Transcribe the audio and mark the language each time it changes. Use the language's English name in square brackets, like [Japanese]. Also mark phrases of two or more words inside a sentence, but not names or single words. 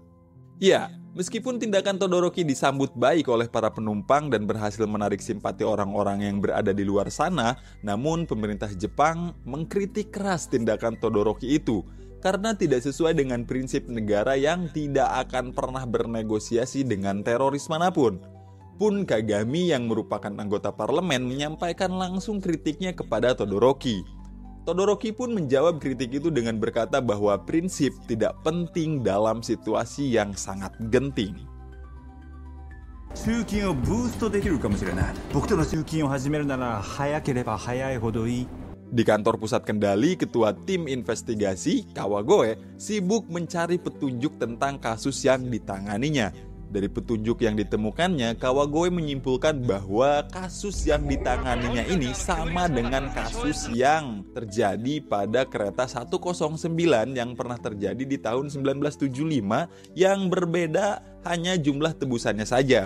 [Indonesian] Ya, meskipun tindakan Todoroki disambut baik oleh para penumpang dan berhasil menarik simpati orang-orang yang berada di luar sana, namun pemerintah Jepang mengkritik keras tindakan Todoroki itu karena tidak sesuai dengan prinsip negara yang tidak akan pernah bernegosiasi dengan teroris manapun. Pun Kagami yang merupakan anggota parlemen menyampaikan langsung kritiknya kepada Todoroki. Todoroki pun menjawab kritik itu dengan berkata bahwa prinsip tidak penting dalam situasi yang sangat genting. [Japanese] 集金をブーストできるかもしれない。僕との集金を始めるなら早ければ早いほどいい。 [Indonesian] Di kantor pusat kendali, ketua tim investigasi, Kawagoe, sibuk mencari petunjuk tentang kasus yang ditanganinya. Dari petunjuk yang ditemukannya, Kawagoe menyimpulkan bahwa kasus yang ditanganinya ini sama dengan kasus yang terjadi pada kereta 109 yang pernah terjadi di tahun 1975 yang berbeda hanya jumlah tebusannya saja.